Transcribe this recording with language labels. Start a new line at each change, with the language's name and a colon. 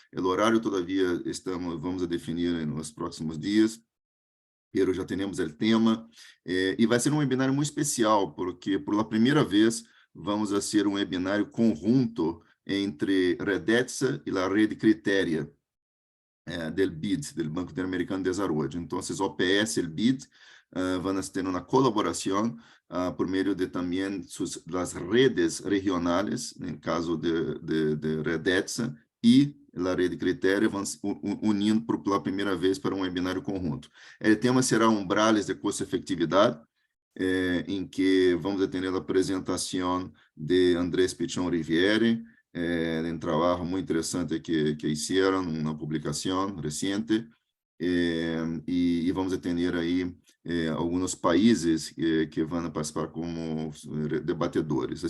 Portuguese: O horário todavia vamos a definir nos próximos dias, pero já temos o tema. E vai ser um webinário muito especial, porque por primeira vez vamos a ser um webinário conjunto entre REDETSA e a Rede Criteria, del BID, del Banco Interamericano de Desarrollo.
Spanish: Entonces, OPS y el BID van a tener una colaboración por medio de también las redes regionales, en el caso de REDETSA y la Rede Criteria, van unindo por la primera vez para un webinário conjunto. El tema será umbrales de costo-efectividad,
Portuguese: em que vamos a ter a apresentação de Andrés Pichon Riviere, um trabalho muito interessante que fizeram, uma publicação recente, e vamos ter aí alguns países que vão participar como debatedores.